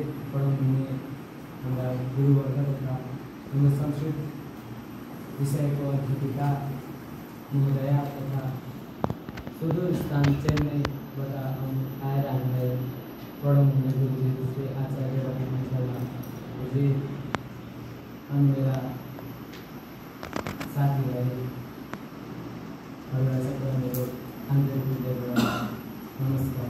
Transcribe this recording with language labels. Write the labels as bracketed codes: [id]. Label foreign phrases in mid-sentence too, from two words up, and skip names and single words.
[ne] पढाउनुहुने हाम्रा गुरुवर्ग तथा हाम्रो संस्कृत विषयको अध्यापिका महोदया तथा सुदूर स्थान चेन्नईबाट आएर हामीलाई पढाउनुहुने गुरुजी जस्तै आचार्य रविन्द्र शर्मा गुरुजी अनि मेरा साथीहरूलाई सबैलाई मेरो आन्तरिक हृदयबाट नमस्कार।